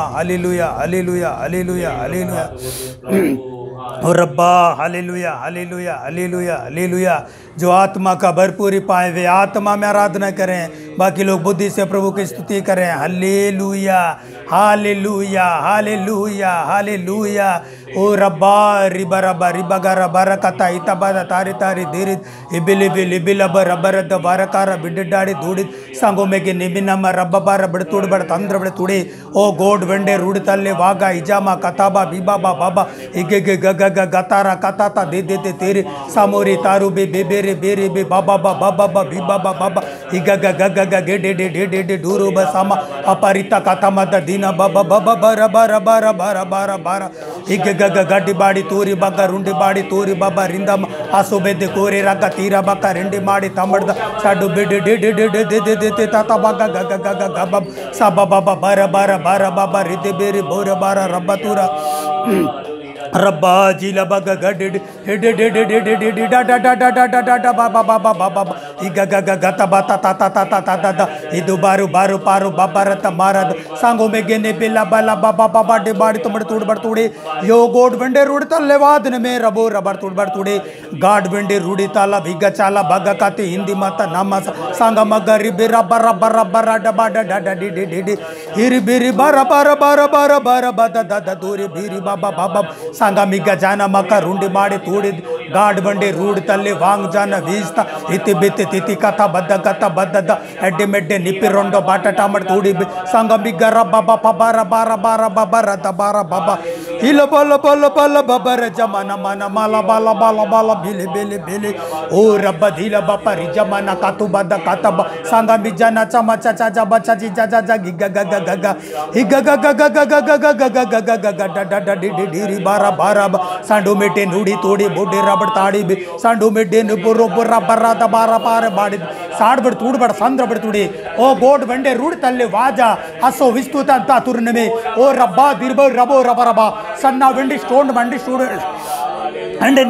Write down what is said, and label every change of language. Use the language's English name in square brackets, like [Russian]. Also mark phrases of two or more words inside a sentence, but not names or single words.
[Hindi] हालेलुया हालेलुया हालेलुया हालेलुया। और रब्बा हालेलुया हालेलुया हालेलुया हालेलुया। जो आत्मा का भरपूरी पाए वे आत्मा में आराधना करें, बाकी लोग बुद्धि से प्रभु की स्तुति करें। हल्लेलुया हालेलुया हालेलुया हालेलुया। ओ रब्बा रिबा रब्बा रिबा गा रब्बा कता इतबा तारी तारी धीरे इबिली बिली बिलब रब्बर द बारकार बिड्डाड़ी धूड़ी सांगो में के निबिनम रब्बा बार बड़तुड़ बड़ तंद्र बड़ तुड़े। ओ गोड वेंडे रूड तल्ले वागा इजामा कताबा बीबाबा बाबा इगे गे ग ग गतारा कताता दे देते तेरे सामोरी तारू बे बेरे बेरे बे बाबा बाबा बाबा बीबाबा बाबा इगा ग ग ग गे डे डे डे डे डे डूरो बसामा अपरिता कथा मद दीना बाबा बाबा बारा बारा बारा बारा बारा बारा इगे ग ग गड्डी बाड़ी तूरी बग्गा रुंडी बाड़ी तूरी बाबा रिंदम आसो बेदे कोरे रग्गा तीरा बक्का रिंडी माड़ी तमड़द साडू बेडे डे डे डे डे दे दे ताता बग्गा ग ग ग ग ग बब साबा बाबा बारा बारा बारा बाबा रिदे बेरे बोरे बारा रब्बा तूरा रब्बा जिला बग गड डे डे डे डे डे डे डे डा डा डा डा डा डा डा डा बाबा बाबा बाबा इगा ग ग गता बाता ता ता ता ता ता ता इदु बारू बारू पारू बाबा रत मारद सांगो में गेने बेला बाला बाबा बाबा डे बाड़ी तुमड़ तुड़ बड़ तुड़े यो गोड वेंडे रूड तल्ले वादन में रबो रबर तुड़ बड़ तुड़े गाड वेंडे रूडी ताला भिगा चाला भगा काते हिंदी माता नामा सांगा मग रिबे रबर रबर रबर डबा डा डा डे डे डे डे हिर बिरी बारा बारा बारा बारा बारा बदा दा दूरी भीरी बाबा बाबा सांगा मिगा जाना मका रुंडी माड़े तूड़ी गाड बंडे रूड तल्ले वांग जाना वीस्ता इति बिति तिति कथा बद्द एड्डे मेड्डे निपि रोंडो बाटा टामड़ तूड़ी सांगा मिगा रब्बा बाबा बारा बारा बारा बाबा रत बारा बाबा हिल बल बल बल बबर जमाना माना माला बाला बाला बाला बिले बिले बिले। ओ रब्बा धीला बापा रि जमाना कातु बद काता सांगा मिजाना चमा चाचा जा बच्चा जी जा जा गिगा ग ग ग ग हिगा ग ग ग ग ग ग ग ग ग ग ग ड ड डी डी री बारा बारा सांडू मेटे नूड़ी तोड़ी बोडे रबड़ ताड़ी सांडू मेटे बुरो बुर्रा बर्रा द बारा पार बाड़ी साड़ बड़ तूड़ बड़ संद्र बड़ तुड़ी। ओ गोड वेंडे रूड तल्ले वाजा हसो विस्तुत अंता तुरन में। ओ रब्बा दिरबो रबो रबा रबा सन्ना वेंडी स्टोन बंडी स्टूडेंट